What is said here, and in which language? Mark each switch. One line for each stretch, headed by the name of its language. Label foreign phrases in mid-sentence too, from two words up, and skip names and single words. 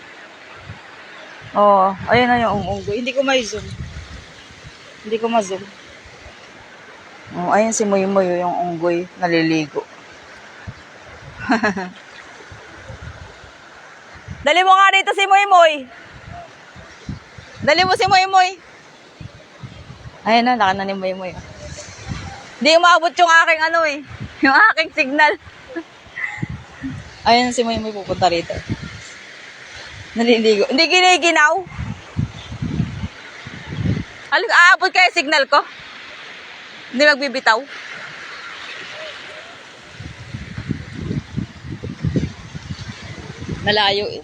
Filipino: Oh, ayun na yung unggoy. Hindi ko ma-zoom. Hindi ko ma-zoom. Oh, ayun si Muy Muy, yung unggoy, naliligo. Dali mo nga dito si Muy Muy. Dali mo si Muy Muy. Ayan na, laka na ni Muy Muy. Hindi umabot yung aking yung aking signal. Ayan si Muy Muy pupunta rito. Naliligo. Hindi giniginaw. Aabot kaya signal ko? Hindi magbibitaw. Nalayo eh.